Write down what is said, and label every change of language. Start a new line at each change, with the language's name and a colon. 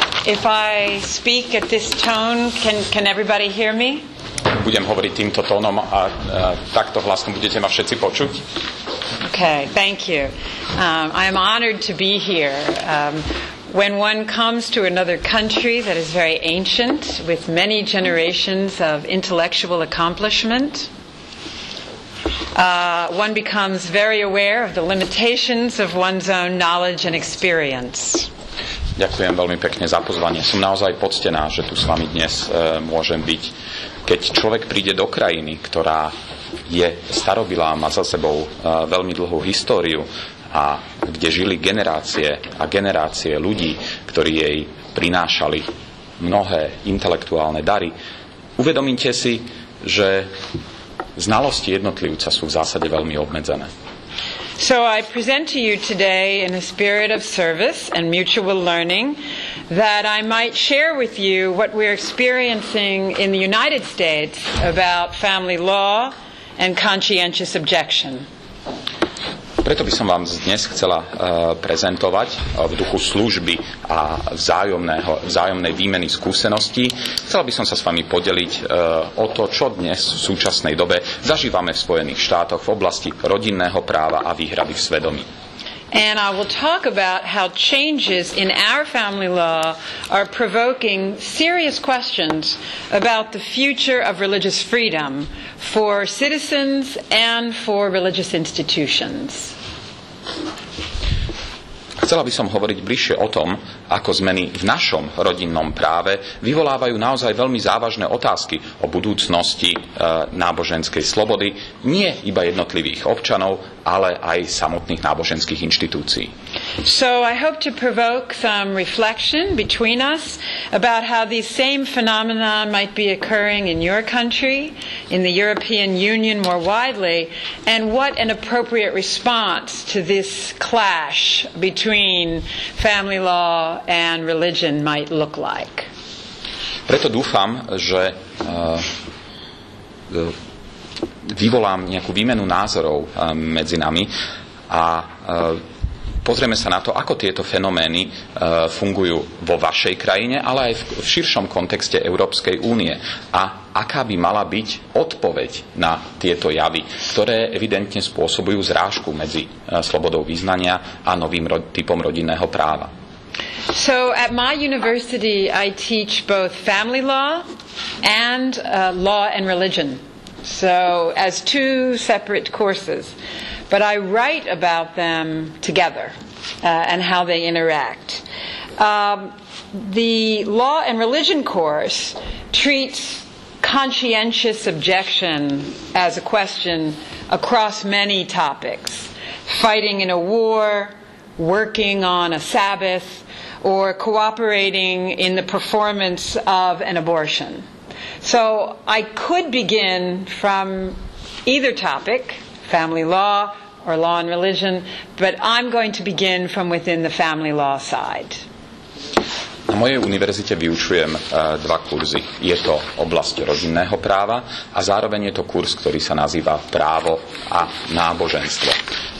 English: If I speak at this tone, can everybody hear me?
Slovak: Budem hovoriť týmto tónom a takto hlasom budete ma všetci počuť.
English: Okay, thank you. I am honored to be here. When one comes to another country that is very ancient, with many generations of intellectual accomplishment, one becomes very aware of the limitations of one's own knowledge and experience.
Slovak: Ďakujem veľmi pekne za pozvanie. Som naozaj poctená, že tu s vami dnes môžem byť. Keď človek príde do krajiny, ktorá je starobilá, má za sebou veľmi dlhú históriu a kde žili generácie a generácie ľudí, ktorí jej prinášali mnohé intelektuálne dary, uvedomíte si, že znalosti jednotlivca sú v zásade veľmi obmedzené.
English: So I present to you today in a spirit of service and mutual learning that I might share with you what we're experiencing in the United States about family law and conscientious objection.
Slovak: Preto by som vám dnes chcela prezentovať v duchu služby a vzájomnej výmeny skúseností. Chcela by som sa s vami podeliť o to, čo dnes v súčasnej dobe zažívame v Spojených štátoch v oblasti rodinného práva a výhrady v svedomí.
English: And I will talk about how changes in our family law are provoking serious questions about the future of religious freedom for citizens and for religious institutions.
Slovak: Chcela by som hovoriť bližšie o tom, ako zmeny v našom rodinnom práve vyvolávajú naozaj veľmi závažné otázky o budúcnosti náboženskej slobody nie iba jednotlivých občanov, ale aj samotných náboženských inštitúcií.
English: So I hope to provoke some reflection between us about how these same phenomena might be occurring in your country, in the European Union more widely, and what an appropriate response to this clash between family law and religion might look like.
Slovak: Preto dúfam, že vyvolám nejakú výmenu názorov medzi nami a pozrieme sa na to, ako tieto fenomény fungujú vo vašej krajine, ale aj v širšom kontexte Európskej únie. A aká by mala byť odpoveď na tieto javy, ktoré evidentne spôsobujú zrážku medzi slobodou vyznania a novým typom rodinného práva.
English: So at my university I teach both family law and law and religion. So as two separate courses. But I write about them together and how they interact. The law and religion course treats conscientious objection as a question across many topics. Fighting in a war, working on a Sabbath, or cooperating in the performance of an abortion. So I could begin from either topic, family law or law and religion, but I'm going to begin from within the family law side.
Slovak: Na mojej univerzite vyučujem dva kurzy. Je to oblasť rodinného práva a zároveň je to kurz, ktorý sa nazýva právo a náboženstvo.